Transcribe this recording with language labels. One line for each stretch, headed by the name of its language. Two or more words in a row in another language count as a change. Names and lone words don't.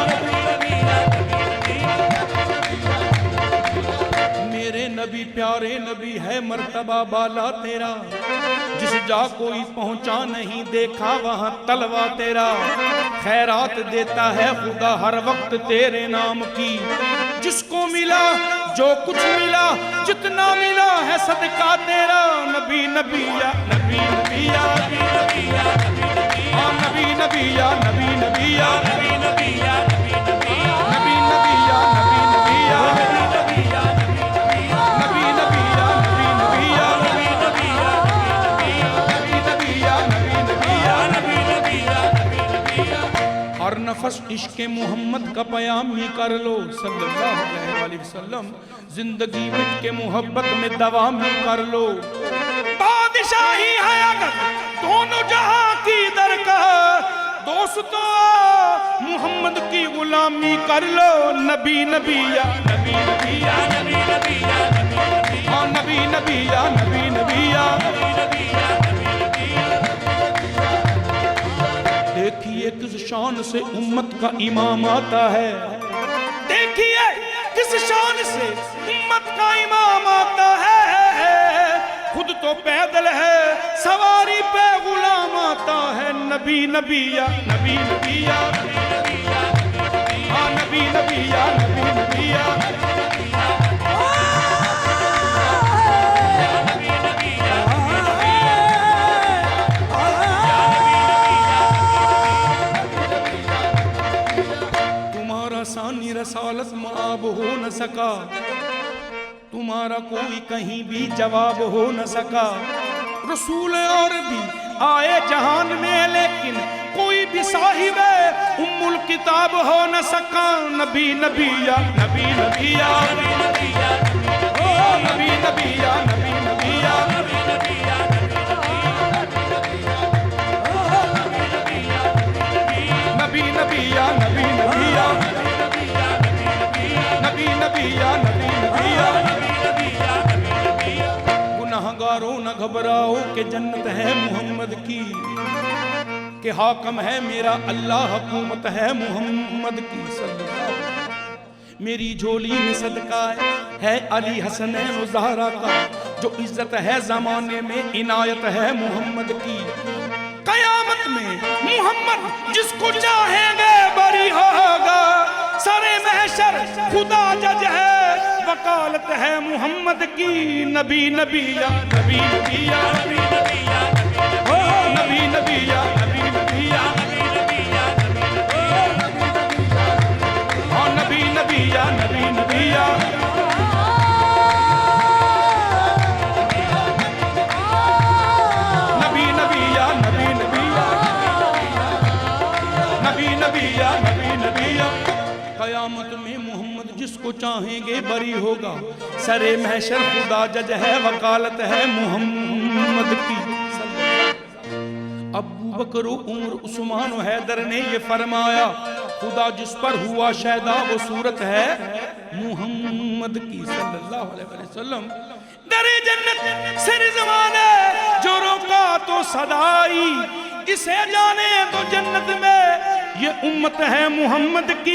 Urdu: میرے نبی پیارے پیارے نبی ہے مرتبہ بالا تیرا، جس جا کوئی پہنچا نہیں دیکھا وہاں تلوا تیرا. خیرات دیتا ہے خدا ہر وقت تیرے نام کی، جس کو ملا جو کچھ ملا جتنا ملا ہے صدقہ تیرا. नबी नबिया نبی نبیا نبی نبیا نبی نبیا نبی نبیا نبی نبیا نبی نبیا نبی نبیا نبی نبیا نبی نبیا نبی نبیا نبی نبیا نبی نبیا نبی نبیا نبی نبیا نبی نبیا. ہر نفس عشق محمد کا پیامی کر لو
Arabic: صلى الله عليه وسلم,
Urdu: زندگی مٹ کے محبت میں دوامی کر لو. بادشاہی ہے اگر دونوں جہاں کی درکار، دوستو محمد کی غلامی کر لو. نبی نبیا نبی نبیا نبی نبیا نبی نبیا نبی نبیا نبی نبیا نبی نبیا. دیکھیے کس شان سے امت کا امام آتا ہے، دیکھیے کس شان سے امت کا امام آتا ہے. خود تو پیدل ہے سواری پے غلام آتا ہے. نبی نبیا نبی نبیا ہاں نبی نبیا نبی نبیا تمہارا ثانی رسالت مآب ہو نہ سکا، تمہارا کوئی کہیں بھی جواب ہو نہ سکا. رسول اور بھی آئے جہان میں لیکن کوئی بھی صاحب ام الکتاب ہو نہ سکا. نبی نبیا نبی نبیا نبی نبیا نبی نبیا نبی نبیا نبی نبیا نبی نبیا نبی نبیا نبی نبیا نبی نبیا. گنہگارو نہ گھبراؤ کہ جنت ہے محمد کی، کہ حاکم ہے میرا اللہ حکومت ہے محمد کی صلی اللہ. میری جھولی میں صدقہ ہے علی حسن زہرا کا، جو عزت ہے زمانے میں عنایت ہے محمد کی. قیامت میں محمد جس کو چاہیں گے بری ہوگا، سر محشر خدا جج ہے وکالت ہے محمد کی. نبی نبیا نبی نبیا نبی نبیا نبی نبیا نبی نبیا ہاں نبی نبیا نبی نبیا نبی نبیا نبی نبیا نبی نبیا نبی نبیا. قیامت میں محمد جس کو چاہیں گے بری ہوگا، سر محشر خدا جج ہے وکالت ہے محمد کی. ابو بکر عمر عثمان حیدر نے یہ فرمایا، خدا جس پر ہوا شیدا وہ صورت ہے محمد کی
Arabic: صلى الله عليه وسلم.
Urdu: در جنت سے رضوان جو روکا تو صدائی، اسے جانے تو جنت میں یہ امت ہے محمد کی.